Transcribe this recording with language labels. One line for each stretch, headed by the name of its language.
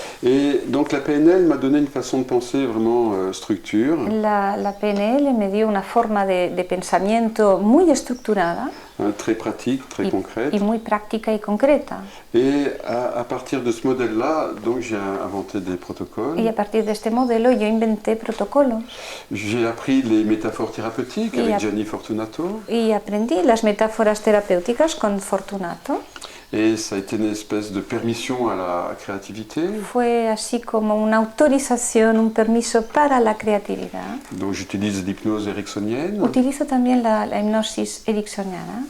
French: Et donc la PNL m'a donné une façon de penser vraiment structure,
Spanish: La PNL me dio una forma de pensamiento muy estructurada
French: très pratique, très concrète.
Spanish: y muy práctica y concreta.
French: Et à partir de ce modèle-là, donc j'ai inventé des protocoles.
Spanish: Y a partir de este modelo yo inventé protocolos
French: J'ai appris les métaphores thérapeutiques Et avec à- Gianni Fortunato.
Spanish: y aprendí las metáforas terapéuticas con Fortunato.
French: Et ça a été une espèce de permission à la créativité.
Spanish: Fue así como una autorización, un permiso para la creatividad.
French: Donc j'utilise l'hypnose ericksonienne
Spanish: Utilizo también la hipnosis ericksoniana